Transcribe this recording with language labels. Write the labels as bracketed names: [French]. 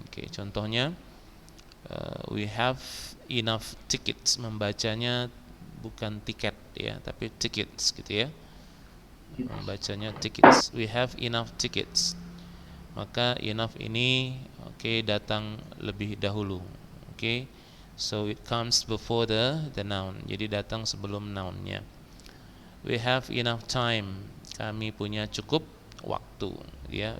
[Indonesian] Oke, contohnya [English] we have enough tickets, [Indonesian] membacanya bukan tiket ya, tapi tickets gitu ya. Membacanya [English] tickets. We have enough tickets. [Indonesian] Maka enough ini datang lebih dahulu. Oke. [English] So it comes before the noun. [Indonesian] Jadi datang sebelum nounnya. [English] We have enough time. [Indonesian] Kami punya cukup waktu, ya.